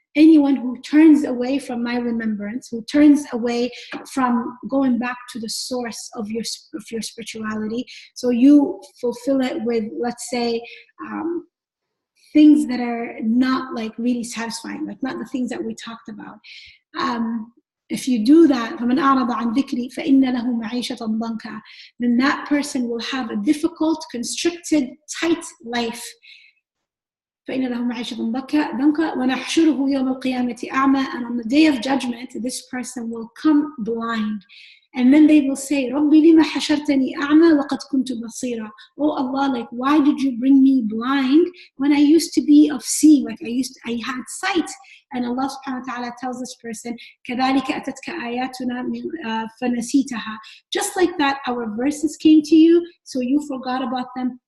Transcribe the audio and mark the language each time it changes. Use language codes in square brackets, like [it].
[en] Anyone who turns away from my remembrance, who turns away from going back to the source of your spirituality. So you fulfill it with, let's say, things that are not like really satisfying, like not the things that we talked about. If you do that, [ar] فَمَنْ أَعْرَضَ عَنْ ذِكْرِي فَإِنَّ لَهُ مَعِيشَةً ضَنْكًا. [en] Then that person will have a difficult, constricted, tight life. [ar] فَإِنَّ لَهُ مَعِيشَةً ضَنْكًا وَنَحْشُرُهُ يَوْمَ الْقِيَامَةِ أَعْمَى. [en] And on the day of judgment, this person will come blind. And then they will say, [ar] رَبِّ لِمَ حَشَرْتَنِي أَعْمَى وَقَدْ كُنْتُ بَصِيرًا. [en] Oh Allah, like why did you bring me blind when I used to be of seeing, like I had sight? [ar] And Allah subhanahu wa ta'ala tells this person, كَذَلِكَ أَتَتْكَ آيَاتُنَا فَنَسِيتَهَا. [en] Just like that, our verses came to you, so you forgot about them.